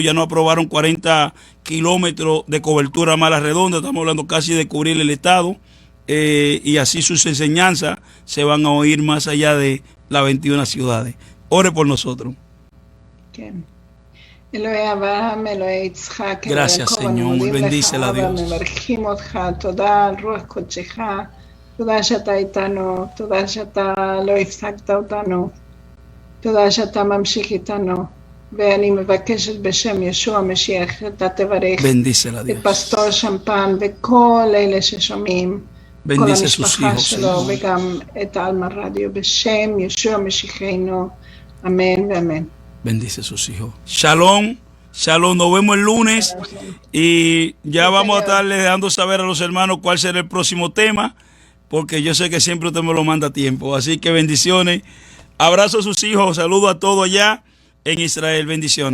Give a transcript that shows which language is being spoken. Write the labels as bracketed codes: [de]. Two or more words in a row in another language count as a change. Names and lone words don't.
[es] Ya nos aprobaron 40 kilómetros de cobertura Mala Redonda, estamos hablando casi de cubrir el estado, y así sus enseñanzas se van a oír más allá de las 21 ciudades. Ore por nosotros. Okay. Gracias, Señor. Bendícela, Dios. [he] תודה שאתה איתנו, תודה שאתה לא הפסקת אותנו, תודה שאתה ממשיך איתנו, ואני מבקשת בשם ישוע המשיח, אתה תברך את פסטור שמפן וכל אלה ששומעים, כל המשפחה שלו וגם את אלמה רדיו, בשם ישוע המשיחנו, אמן ואמן. [es] Bendice a sus hijos. [he] Shalom, shalom, [es] nos vemos el lunes y ya vamos a estarle dejando saber a los hermanos cuál será el próximo tema, porque yo sé que siempre usted me lo manda a tiempo. Así que bendiciones. Abrazo a sus hijos. Saludo a todos allá en Israel.